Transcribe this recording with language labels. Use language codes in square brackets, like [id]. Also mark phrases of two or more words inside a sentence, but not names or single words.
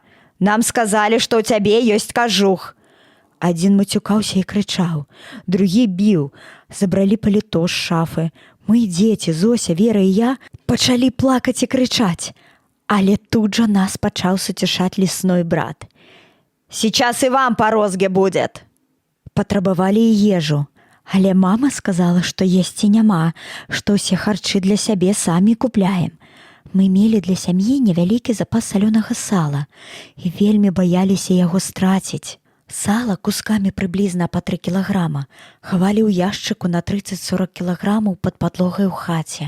[be] Нам сказалі, што ў цябе ёсць кажух!» Адзін мацюкаўся і крычаў, другі біў, забралі паліто з шафы. Мы, дзеці, Зося, Вера і я, пачалі плакаць і крычаць. Але тут жа нас пачаў суцішаць [ru] лесной брат. «Сейчас и вам по розге будет!» [be] Патрабавалі і ежу, але мама сказала, што есці няма, што ўсе харчы для сябе самі купляем. Мы мелі для сям'і невялікі запас салёнага сала і вельмі баяліся яго страціць. Сала кускамі прыблізна па 3 кілаграма хавалі ў яшчыку на 30-40 кілаграмаў пад падлогай у хаце.